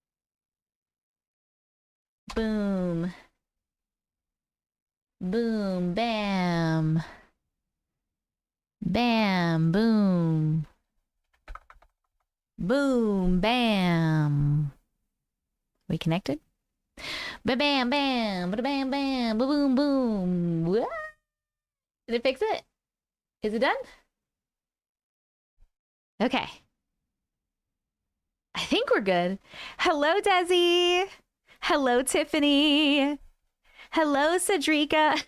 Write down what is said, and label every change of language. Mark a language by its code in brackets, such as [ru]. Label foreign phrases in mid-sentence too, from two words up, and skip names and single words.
[en] Boom. Boom. Bam. Bam. Boom. Boom. Bam. We connected? Ba bam bam. Ba bam bam. Ba boom boom. What? Did it fix it? Is it done? Okay. I think we're good. Hello, Desi. Hello, Tiffany. Hello, Cedrica.